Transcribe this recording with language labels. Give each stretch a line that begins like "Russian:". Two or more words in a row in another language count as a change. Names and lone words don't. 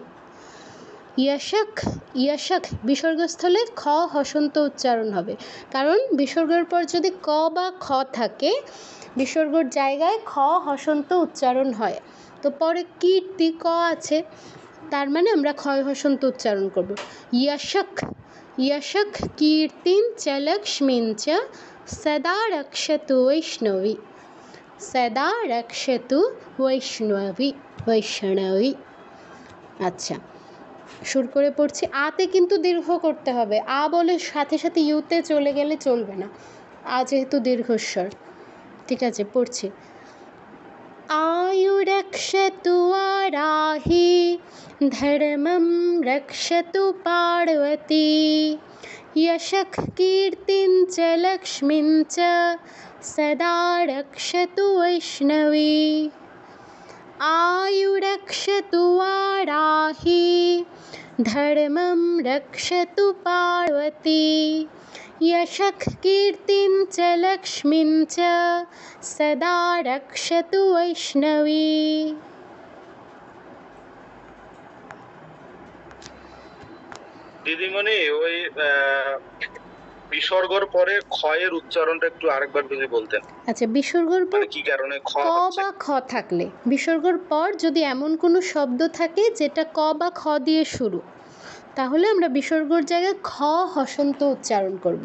Sanskrit: यशक, यशक
Bangla: বিসর্গস্থলে খ হসন্ত উচ্চারণ হবে, কারণ বিসর্গের পর যদি ক বা খ থাকে বিসর্গর জায়গায় খ হসন্ত উচ্চারণ হয়। তো পরে কীর্তি ক আছে, তার মানে আমরা ক্ষয় হসন্ত উচ্চারণ করব।
Sanskrit: यशक, यशक कीर्तिं च लक्ष्मीं च सदा रक्षतु वैष्णवी, सदा रक्षतु वैष्णवी, वैष्णवी।
Bangla: আচ্ছা, সুর করে পড়ছি। আতে কিন্তু দীর্ঘ করতে হবে, আ বলে সাথে সাথে ইউতে চলে গেলে চলবে না, আ যেহেতু দীর্ঘস্বর। ঠিক আছে, পড়ছি।
Sanskrit: आयु रक्षतु वाराही धर्मं रक्षतु पार्वती यशक कीर्तिं च लक्ष्मीं च सदा रक्षतु वैष्णवी। आयु रक्षतु वाराही धर्मं रक्षतु पार्वती यशक कीर्तिं च लक्ष्मीं च सदा रक्षतु वैष्णवी।
Bangla: দিদিমণি, ওই বিসর্গর পরে ক্ষয়ের উচ্চারণটা একটু আরেকবার যদি বলতেন। আচ্ছা, বিসর্গর পর কি কারণে খ ক বা খ থাকলে, বিসর্গর পর যদি এমন কোনো শব্দ থাকে যেটা ক বা খ দিয়ে শুরু, তাহলে আমরা বিসর্গর জায়গায় খ হসন্ত উচ্চারণ করব।